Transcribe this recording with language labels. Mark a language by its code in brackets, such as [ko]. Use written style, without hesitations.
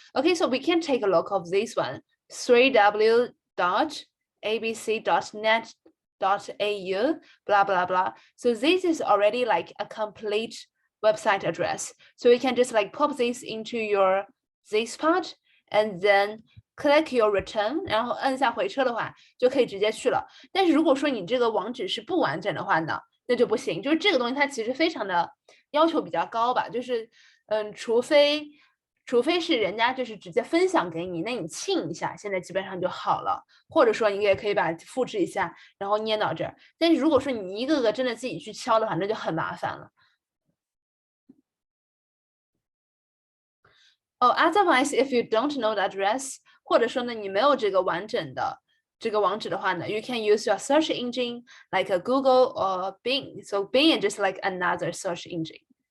[en] Okay, so we can take a look of this one, 3w.abc.net.au, blah, blah, blah. So this is already like a complete website address. So we can just like pop this into this part and then click your return， [zh] 然后按下回车的话，就可以直接去了。但是如果说你这个网址是不完整的话呢，那就不行。就是这个东西它其实非常的要求比较高吧，就是除非是人家就是直接分享给你，那你清一下，现在基本上就好了。或者说你也可以把复制一下，然后粘到这儿。但是如果说你一个个真的自己去敲的话，那就很麻烦了。 [en] Otherwise, if you don't know the address, [zh] 或者说呢，你没有这个完整的这个网址的话呢 [en] you can use your search engine like a Google or Bing. So Bing is just like another search engine.